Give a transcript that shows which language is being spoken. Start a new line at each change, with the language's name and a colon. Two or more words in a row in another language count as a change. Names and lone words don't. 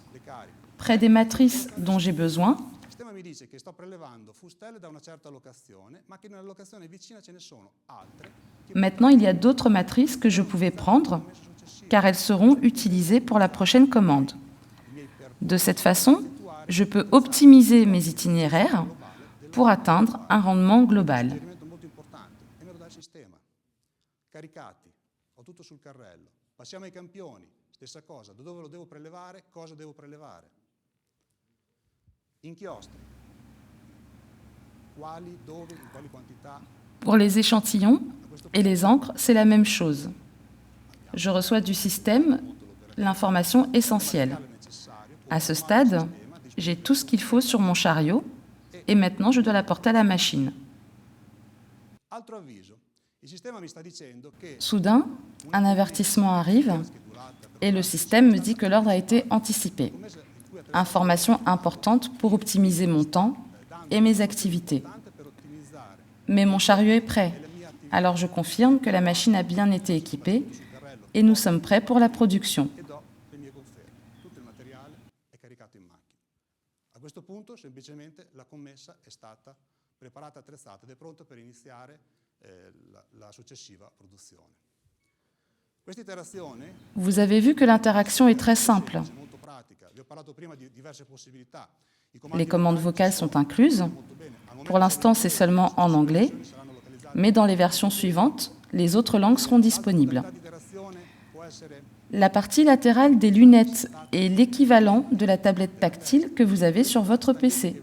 French: Près des matrices dont j'ai besoin, maintenant il y a d'autres matrices que je pouvais prendre, car elles seront utilisées pour la prochaine commande. De cette façon, je peux optimiser mes itinéraires pour atteindre un rendement global.
Italian: dal sistema, caricati, ho tutto sul carrello. Passiamo ai campioni, stessa cosa, da dove lo devo prelevare, cosa devo prelevare. Inchiostri, quali, dove, in quali quantità.
French: Pour les échantillons et les encres, c'est la même chose. Je reçois du système l'information essentielle. À ce stade, j'ai tout ce qu'il faut sur mon chariot et maintenant je dois la porter à la machine. Soudain, un avertissement arrive et le système me dit que l'ordre a été anticipé. Information importante pour optimiser mon temps et mes activités. Mais mon chariot est prêt, alors je confirme que la machine a bien été équipée et nous sommes prêts pour la production.
Italian: A questo punto, semplicemente, la commessa è stata preparata, attrezzata ed è pronta per iniziare la successiva produzione. Questa interazione.
French: Vous avez vu que l'interaction est très simple. Les commandes vocales sont incluses. Pour l'instant, c'est seulement en anglais, mais dans les versions suivantes, les autres langues seront disponibles. La partie latérale des lunettes est l'équivalent de la tablette tactile que vous avez sur votre PC.